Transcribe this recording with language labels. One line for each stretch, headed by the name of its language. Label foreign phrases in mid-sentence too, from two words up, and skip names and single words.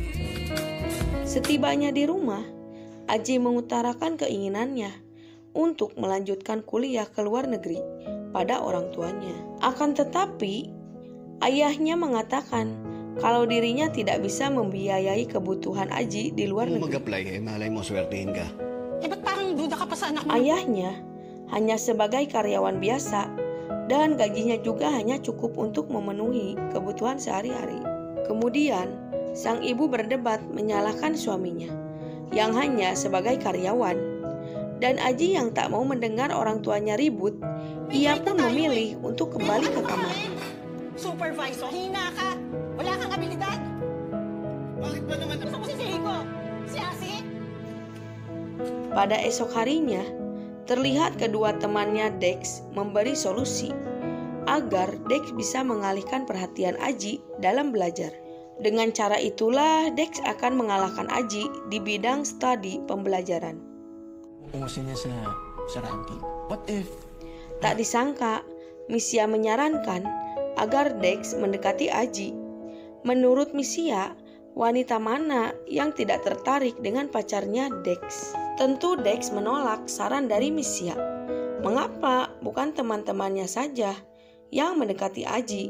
Indonesian: Setibanya di rumah, Aji mengutarakan keinginannya untuk melanjutkan kuliah ke luar negeri pada orang tuanya. Akan tetapi, ayahnya mengatakan kalau dirinya tidak bisa membiayai kebutuhan Aji di luar
Filipino: Kung
Indonesian: negeri.
Filipino: mag-apply, malay mo swertihin ka. Ba't parang duda ka pa sa anak mo?
Indonesian: Ayahnya hanya sebagai karyawan biasa dan gajinya juga hanya cukup untuk memenuhi kebutuhan sehari-hari. Kemudian, sang ibu berdebat menyalahkan suaminya yang hanya sebagai karyawan. Dan Aji yang tak mau mendengar orang tuanya ribut, ia pun memilih untuk kembali ke kamar.
Filipino: Supervisor, hina ka. Wala kang abilidad. Bakit ba naman? Gusto mo sisihin ko? Si Asi?
Indonesian: Pada esok harinya, terlihat kedua temannya Dex memberi solusi agar Dex bisa mengalihkan perhatian Aji dalam belajar. Dengan cara itulah Dex akan mengalahkan Aji di bidang studi pembelajaran.
Filipino: Umusin niya sa ranking.
English: What if...
Indonesian: Tak disangka, Misia menyarankan agar Dex mendekati Aji. Menurut Misia, wanita mana yang tidak tertarik dengan pacarnya Dex? Tentu Dex menolak saran dari Misia. Mengapa bukan teman-temannya saja yang mendekati Aji?